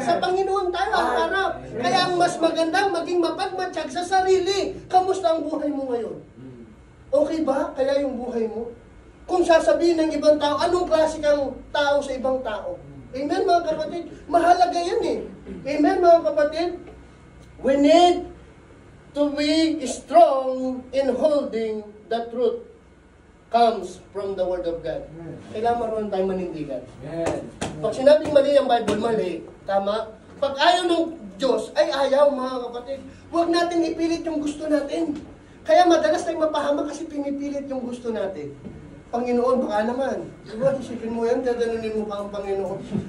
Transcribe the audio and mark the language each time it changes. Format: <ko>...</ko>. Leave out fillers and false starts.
<tl>Sa Panginoon tayo haharap. Kaya ang mas magandang maging mapagmatsyag sa sarili. Kamusta ang buhay mo ngayon? Okay ba? Kaya yung buhay mo? Kung sasabihin ng ibang tao, anong klase kang tao sa ibang tao? Amen, mga kapatid? Mahalaga yan eh. Amen, mga kapatid?</tl> <en>We need to be strong in holding the truth comes from the Word of God.</en> <tl>Kailangan marunong tayo manindigan. Pag sinabing mali ang Bible, mali. Tama? Pag ayaw ng Diyos, ay ayaw, mga kapatid. Huwag natin ipilit yung gusto natin. Kaya madalas tayong mapahamak kasi pinipilit yung gusto natin. Panginoon, baka naman. Diba, isipin mo yan, dadanunin mo pa ang Panginoon.</tl>